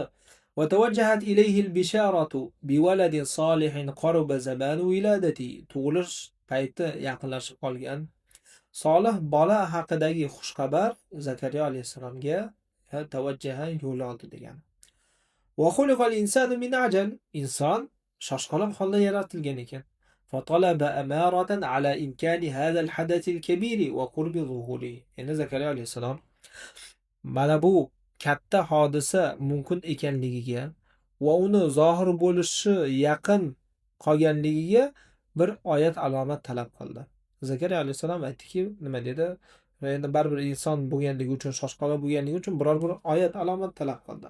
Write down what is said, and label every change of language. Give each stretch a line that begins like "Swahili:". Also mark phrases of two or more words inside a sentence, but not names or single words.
Arabic: وتوجهت إليه البشارة بولد صالح قرب زمان ولادته.
Uzbek: Tug'ilish payti yaqinlashib qolgan solih bola haqidagi xushxabar Zakariya alayhisolamga tavajjaha yo'l oldi degani.
Arabic: وخلق الإنسان من عجل.
Uzbek: Inson shoshqaloq holda yaratilgan ekan.
Arabic: فطلب أمارة على إمكان هذا الحدث الكبير وقرب ظهوره.
Uzbek: Endi Zakariya alayhisalom mana bu katta hodisa mumkin ekanligiga va uni zohir bo'lishi yaqin qolganligiga bir oyat alomat talab qildi. Zakariya alayhisalom aytdiki, nima dedi? Endi baribir inson bo'lganligi uchun, shoshqaloq bo'lganligi uchun biror bir oyat alomat talab qildi.